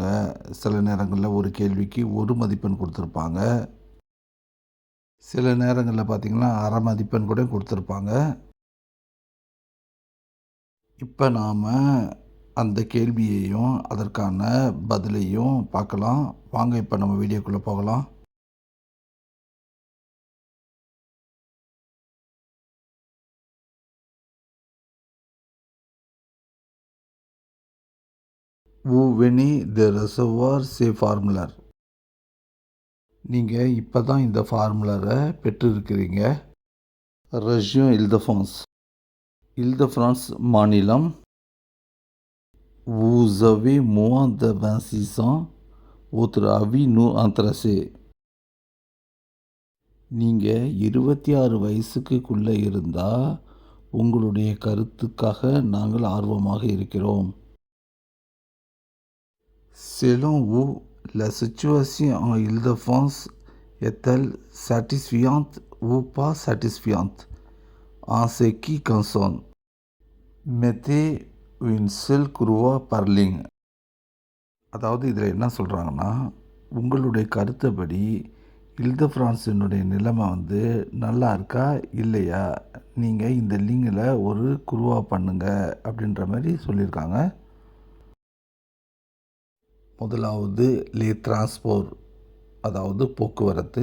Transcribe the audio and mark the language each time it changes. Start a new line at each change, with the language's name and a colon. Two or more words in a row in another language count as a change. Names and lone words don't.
Tamil: சில நேரங்களில் ஒரு கேள்விக்கு 1 மதிப்பெண் கொடுத்துருப்பாங்க. சில நேரங்களில் பார்த்திங்கன்னா அரை மதிப்பெண் கூட கொடுத்துருப்பாங்க. இப்போ நாம் அந்த கேள்வியையும் அதற்கான பதிலையும் பார்க்கலாம். வாங்க இப்போ நம்ம வீடியோக்குள்ளே போகலாம்.
French: Vous venez de recevoir ces formulaires.
Tamil: நீங்கள் இப்போ தான் இந்த ஃபார்முலரை பெற்றிருக்கிறீங்க. ரெஜியன் இல்தஃப்ரான்ஸ் மாநிலம்.
French: Vous avez moins de 26 ans. Votre avis nous intéresse.
Tamil: நீங்கள் 26 வயசுக்குள்ளே இருந்தால் உங்களுடைய கருத்துக்காக நாங்கள் ஆர்வமாக இருக்கிறோம்.
French: Selon vous, la situation en Île-de-France est-elle satisfaisante ou pas satisfaisante en ce qui concerne? Mettez une seule croix par ligne.
Tamil: அதாவது இதில் என்ன சொல்கிறாங்கன்னா, உங்களுடைய கருத்துப்படி இல்தஃப்ரான்ஸினுடைய நிலைமை நல்லா இருக்கா இல்லையா, நீங்கள் இந்த லிங்கில் ஒரு குருவா பண்ணுங்க அப்படின்ற மாதிரி சொல்லியிருக்காங்க. முதலாவது
French: les transports,
Tamil: அதாவது போக்குவரத்து.